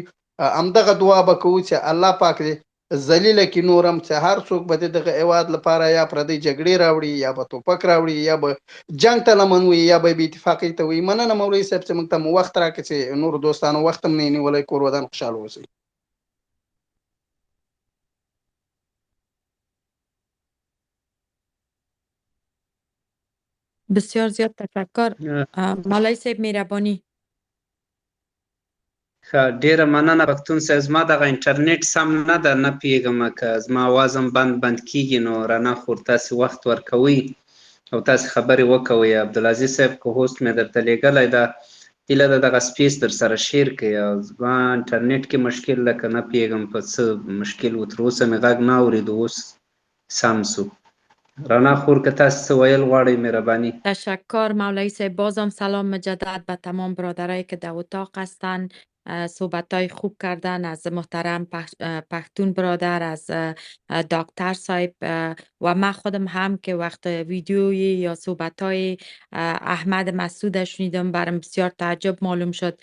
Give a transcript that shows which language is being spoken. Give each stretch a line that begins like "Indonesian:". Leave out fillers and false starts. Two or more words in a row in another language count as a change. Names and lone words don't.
Pashto: همدغه دعا به کوو چې الله پاک دې ذلیله کې نورم چې هر څوک به دغه هیواد لپاره یا پردی جګړې راوړي، یا به توپک راوړي، یا به جنگ ته لمن وي، یا به بې اتفاقۍ ته وي. مننه مولوي صاحب چې موږ ته مو وخت راکړي چې نور دوستانو وخت هم نه نیولی. کور ودان خوشحاله اوسئ.
Persian: بسیار زیاد تشکر مولوی صاحب مهرباني.
Pashto: ډیره مننه پښتون صاحب. زما دغه انټرنیټ سم نه ده، نه پوهېږم که زما اواز هم بند کېږي. نو رڼا خور تاسې وخت ورکوئ او تاسې خبرې وکوئ. عبدالعزیز صاحب که هوست مې درته لیږلی ده، هیله ده دغه سپیس در سره شیر کړئ. او زما انټرنیټ کې مشکل ده، که نه پوهېږم په څه مشکل و. تر اوسه مې غږ نه اورېدو، اوس سم سو. رڼا خور که تاسې څه ویل غواړئ مهرباني.
Persian: تشکر مولوی صاحب. بازم سلام مجدد به تمام برادرایی که در اتاق هستند. صحبتای خوب کردن از محترم پختون برادر، از دکتر صاحب و من خودم هم که وقت ویدیوی یا صحبتای احمد مسعود شنیدم برام بسیار تعجب معلوم شد.